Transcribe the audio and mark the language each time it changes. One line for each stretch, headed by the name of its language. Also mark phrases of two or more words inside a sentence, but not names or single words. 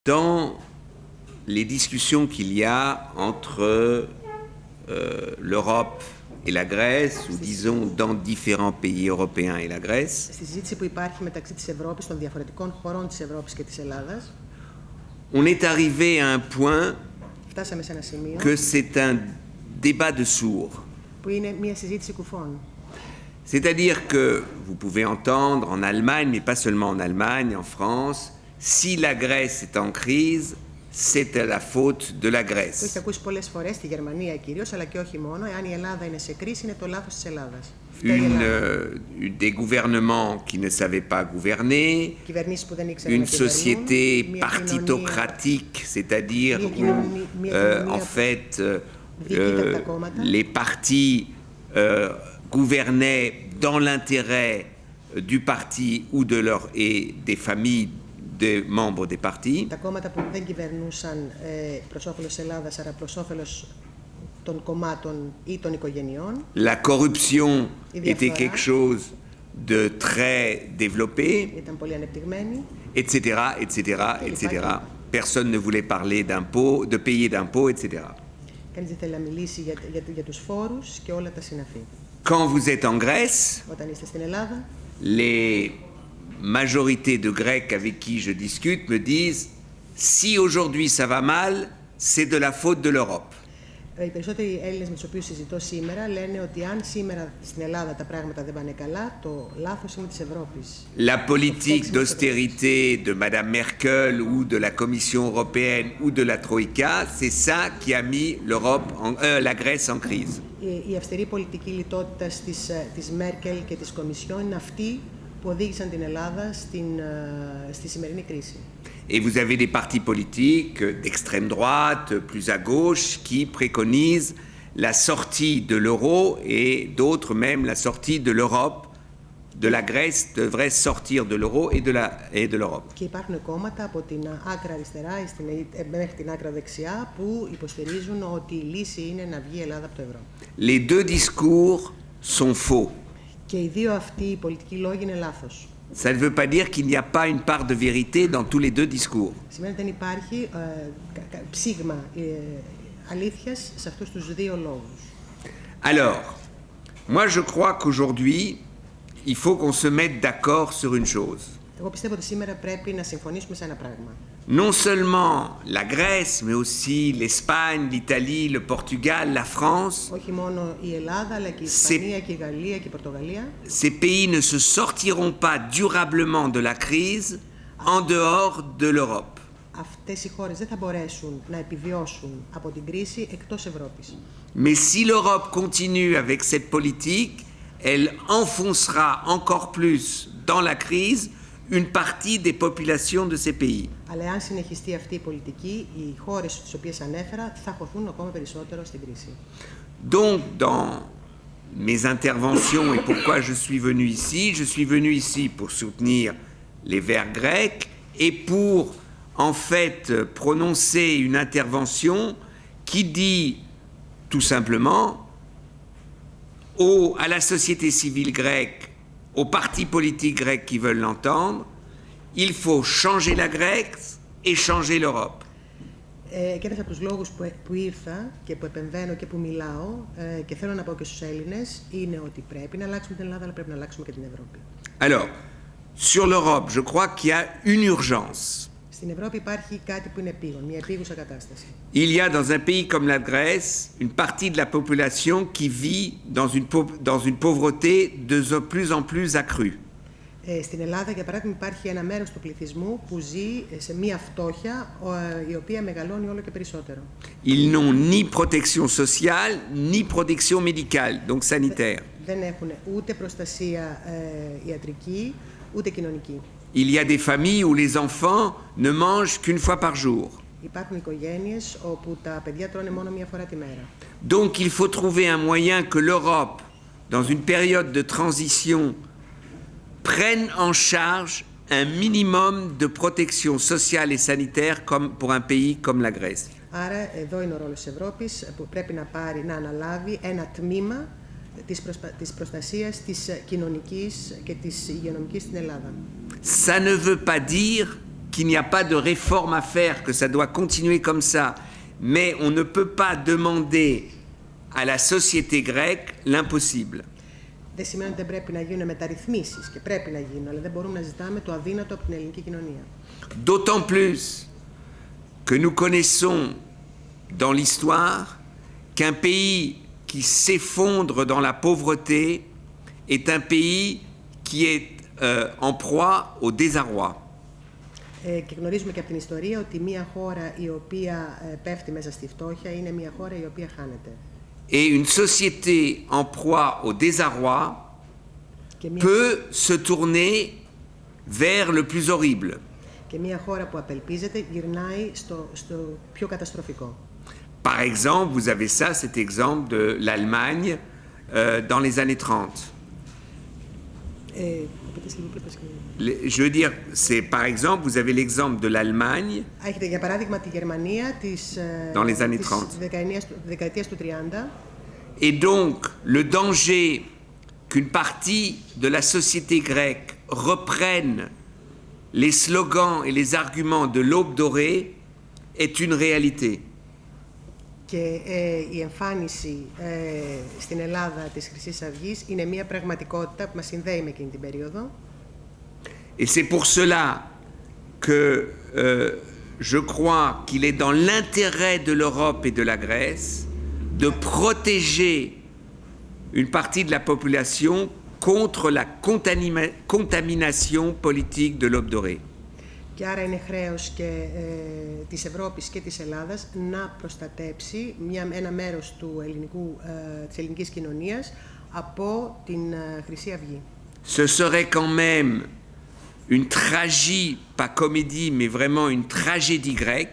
French: Dans les discussions qu'il y a entre l'Europe et la Grèce, ou disons dans différents pays européens et la Grèce,
Greek: στη συζήτηση που υπάρχει μεταξύ της Ευρώπης, των διαφορετικών χωρών της Ευρώπης και της Ελλάδας,
French: on est arrivé à un point
Greek: φτάσαμε σε ένα σημείο
French: que c'est un débat de sourds.
Greek: που είναι μια συζήτηση κουφών.
French: C'est-à-dire que vous pouvez entendre en Allemagne, mais pas seulement en Allemagne, en France, si la Grèce est en crise, c'est à la faute de la
Greek: Το
French: Grèce.
Greek: έχετε ακούσει πολλές φορές, στη Γερμανία κυρίως, αλλά και όχι μόνο. Εάν η Ελλάδα είναι σε κρίση, είναι το λάθος της Ελλάδας.
French: Des gouvernements qui ne savaient pas gouverner,
Greek: Κυβερνήσεις που δεν ήξεραν να
French: une
Greek: κυβερνούν,
French: société
Greek: μια
French: partitocratique, c'est-à-dire où en fait les partis gouvernaient dans l'intérêt du parti ou et des familles des membres des partis.
Greek: Τα κόμματα που δεν κυβερνούσαν προς όφελος της Ελλάδας, αλλά προς όφελος των κομμάτων ή των οικογενειών.
French: La corruption était quelque chose de très développé,
Greek: Ήταν πολύ ανεπτυγμένη.
French: etc., etc., etc. Personne ne voulait parler d'impôts, de payer d'impôts, etc.
Greek: Κανείς δεν θέλει να μιλήσει για τους φόρους και όλα τα συναφή.
French: Quand vous êtes en Grèce,
Greek: Όταν είστε στην Ελλάδα,
French: les majorités de Grecs avec qui je discute me disent si aujourd'hui ça va mal, c'est de la faute de l'Europe.
Greek: οι περισσότεροι Έλληνες με τους οποίους συζητώ σήμερα λένε ότι αν σήμερα στην Ελλάδα τα πράγματα δεν πάνε καλά, το λάθος είναι της Ευρώπης.
French: La politique d'austérité de Madame Merkel ou de la Commission européenne ou de la Troïka, c'est ça qui a mis la Grèce en crise.
Greek: Η αυστηρή πολιτική λιτότητα της Μέρκελ και της Κομισιόν είναι αυτή που οδήγησαν την Ελλάδα στη σημερινή κρίση.
French: Et vous avez des partis politiques d'extrême droite, plus à gauche, qui préconisent la sortie de l'euro et d'autres même la sortie de l'Europe. De la Grèce devrait sortir de l'euro et de l'Europe.
Greek: Και υπάρχουν κόμματα από την άκρα αριστερά μέχρι την άκρα δεξιά που υποστηρίζουν ότι η λύση είναι να βγει η Ελλάδα από το ευρώ.
French: Les deux discours sont faux.
Greek: Και οι δύο αυτοί οι πολιτικοί λόγοι είναι λάθος.
French: Ça ne veut pas dire qu'il n'y a pas une part de vérité dans tous les deux discours.
Greek: Σημαίνει ότι δεν υπάρχει ψήγμα αλήθειας σε αυτούς τους δύο λόγους.
French: Alors, moi je crois qu'aujourd'hui, il faut qu'on se mette d'accord sur une chose.
Greek: Εγώ πιστεύω ότι σήμερα πρέπει να συμφωνήσουμε σε ένα πράγμα.
French: Non seulement la Grèce, mais aussi l'Espagne, l'Italie, le Portugal, la France,
Greek: Όχι μόνο η Ελλάδα, αλλά και η Ισπανία και η Γαλλία και η Πορτογαλία.
French: Ces pays ne se sortiront pas durablement de la crise en dehors de l'Europe.
Greek: Αυτές οι χώρες δεν θα μπορέσουν να επιβιώσουν από την κρίση εκτός Ευρώπης.
French: Mais si l'Europe continue avec cette politique, elle enfoncera encore plus dans la crise une partie des populations de ces pays.
Greek: Αλλά αν συνεχιστεί αυτή η πολιτική, οι χώρες στις οποίες ανέφερα θα χωθούν ακόμα περισσότερο στην κρίση.
French: Donc, dans mes interventions et pourquoi je suis venu ici pour soutenir les Verts grecs et pour, en fait, prononcer une intervention qui dit, tout simplement, à la société civile grecque, aux partis politiques grecs qui veulent l'entendre, il faut changer la Grèce et changer l'Europe.
Greek: Και ένας από τους λόγους που ήρθα και που επεμβαίνω και που μιλάω και θέλω να πω και στους Έλληνες είναι ότι πρέπει να αλλάξουμε την Ελλάδα, αλλά πρέπει να αλλάξουμε και την Ευρώπη.
French: Alors, sur l'Europe, je crois qu'il y a une urgence.
Greek: Στην Ευρώπη υπάρχει κάτι που είναι επίγον, μια επίγουσα κατάσταση.
French: Il y a dans un pays comme la Grèce une partie de la population qui vit dans une pauvreté de plus en plus accrue.
Greek: Στην Ελλάδα, για παράδειγμα, υπάρχει ένα μέρος του πληθυσμού που ζει σε μια φτώχεια η οποία μεγαλώνει όλο και περισσότερο.
French: Ils n'ont ni protection sociale, ni protection médicale, donc sanitaire.
Greek: Δεν έχουν ούτε προστασία ιατρική, ούτε κοινωνική.
French: Il y a des familles où les enfants ne mangent qu'une fois par jour.
Greek: Υπάρχουν οικογένειες όπου τα παιδιά τρώνε μόνο μία φορά τη μέρα.
French: Donc il faut trouver un moyen que l'Europe, dans une période de transition, prenne en charge un minimum de protection sociale et sanitaire comme pour un pays comme la Grèce.
Greek: Άρα εδώ είναι ο ρόλος της Ευρώπης που πρέπει να αναλάβει ένα τμήμα της προστασίας της κοινωνικής και της υγειονομικής στην Ελλάδα.
French: Ça ne veut pas dire qu'il n'y a pas de réforme à faire, que ça doit continuer comme ça, mais on ne peut pas demander à la société grecque l'impossible.
Greek: Δεν σημαίνει ότι δεν πρέπει να γίνουν μεταρρυθμίσεις και πρέπει να γίνουν, αλλά δεν μπορούμε να ζητάμε το αδύνατο από την ελληνική κοινωνία.
French: D'autant plus que nous connaissons dans l'histoire qu'un pays qui s'effondre dans la pauvreté est un pays qui est en proie au désarroi.
Greek: Και γνωρίζουμε και από την ιστορία ότι μια χώρα η οποία πέφτει μέσα στη φτώχεια είναι μια χώρα η οποία χάνεται.
French: Et une société en proie au désarroi peut se tourner vers le plus horrible.
Greek: Και μια χώρα που απελπίζεται γυρνάει στο πιο καταστροφικό.
French: Par exemple, vous avez ça, cet exemple de l'Allemagne dans les années 30. Je veux dire, c'est par exemple, vous avez l'exemple de l'Allemagne dans les années 30. Et donc, le danger qu'une partie de la société grecque reprenne les slogans et les arguments de l'aube dorée est une réalité.
Greek: Και η εμφάνιση στην Ελλάδα της Χρυσής Αυγής είναι μια πραγματικότητα που μας συνδέει με εκείνη την περίοδο.
French: Et c'est pour cela que je crois qu'il est dans l'intérêt de l'Europe et de la Grèce de protéger une partie de la population contre la contamination politique de l'aube dorée.
Greek: Και άρα είναι χρέος και της Ευρώπης και της Ελλάδας να προστατέψει ένα μέρος της ελληνικής κοινωνίας από την Χρυσή Αυγή.
French: Ce serait quand même une tragie, pas comédie, mais vraiment une tragédie grecque.